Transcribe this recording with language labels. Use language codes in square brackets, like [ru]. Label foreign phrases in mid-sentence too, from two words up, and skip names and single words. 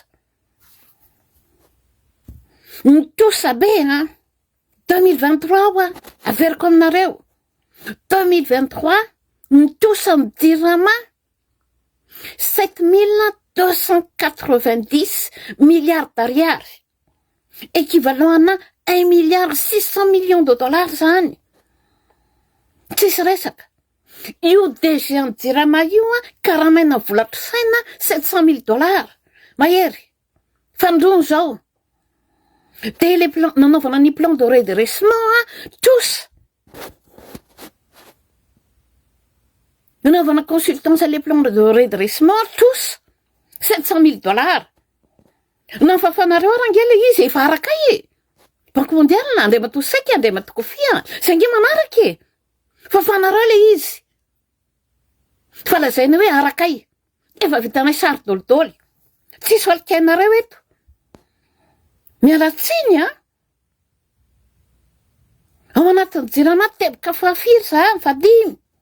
[mg] nitosa be 2023 averiko aminareo 2023 nitosa ny jirama 7290 milliards [fr] d'ariary équivalent à 1 milliard 600 millions de dollars [mg] zany tsisy resaka io DG ny jirama io karamaina volatrosaina 700 000 dollars mahery fandrono zao [fr] de le plan [mg] nanaovana ny [fr] plan de redressement tous nanaovana consultance les plans de redressement tous 700 000 dollars nafafanareo [mg] arangela izy efa araka [fr] banque mondiale [mg] andray matosaika andray matokofia sange manaraka fafanareo le izy fa lazaina hoe arakay efa vitanay sary dolidoly tsisy valikainareo eto mialatsiny ao anatin'ny jirama teboka fahafiry za mifadimy